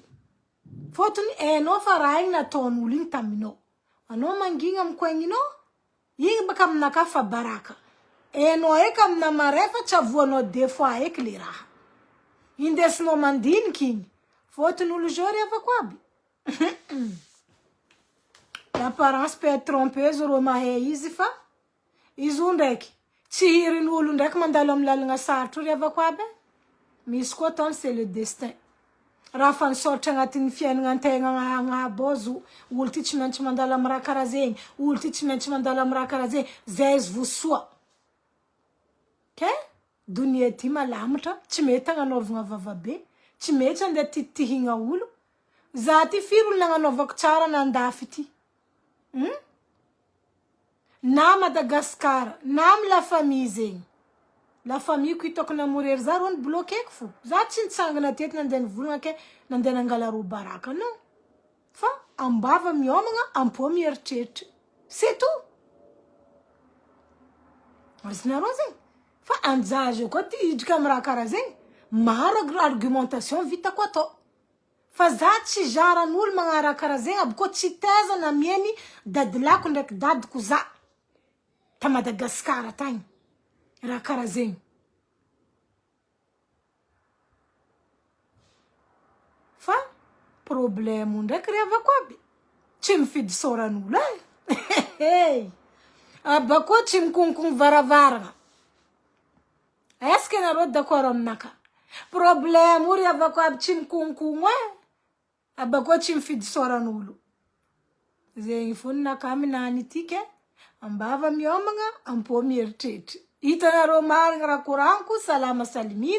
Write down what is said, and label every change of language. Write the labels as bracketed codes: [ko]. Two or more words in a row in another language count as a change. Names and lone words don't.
[mg] Fotony enao fa raha igny nataon'olo igny taminao. Anao mangigna amin'ny koegninao, igny baka aminaka fa baraka. Enao eka amina marefa tsy avoanao [fr] deux fois [mg] eky le raha. Indesinao mandiniky igny. Fotony olo zao revako aby. [fr] L'apparence peut être trompeuse [mg] ro mahay izy fa izy io ndraiky tsy hirin'olo ndraiky mandalo amin'ny lalagna sarotro revako aby. Misy koa tany [fr] c'est le destin. [mg] Raha fa nisoratra agnatin'ny fiainagna antegna agnabozo olo ty tsy maintsy mandalo amin'ny raha karaha zegny, olo ty tsy maintsy mandalo amin'ny raha karaha zegny, zay izy vosoa. Okay? Dunia ty malamatra, tsy mety agnanaovagna vavabe, tsy mety andeha titihigna olo. Za ty firy olo nagnanaovako tsara nandafy ty. Na Madagascar, na amy [fr] la famille [mg] zegny. [fr] La famille [mg] ko hitako namorery za ro bloqueko fo. Za tsy nitsangana teto nandeha nivolagna ke nandeha nangala ro baraka non. Fa ambava miomagna, ampo mieritreritra. [fr] C'est tout. [mg] Azinareo zegny. Fa anjazo koa ty hidrika amy raha karaha zegny. Maro argumentation vitako atao. Fa za tsy jaran'olo magnano raha karaha zegny aby koa tsy teza na mieny dadilako ndraiky dadiko za. Ta Madagascar tagny. Raha karaha zegny. Fa problème ndraiky revako aby. Tsy mifidy soran'olo e. Abako tsy mikonkogny varavarana. [fr] Est-ce que [mg] nareo d'accord aminaka? Problème revako aby tsy mikonkogny e. Abako tsy mifidy soran'olo. Zegny fony nakaminany itiky ambava miomagna ampo mieritreritra. Hitanareo marigny raha koraniko salama salimina.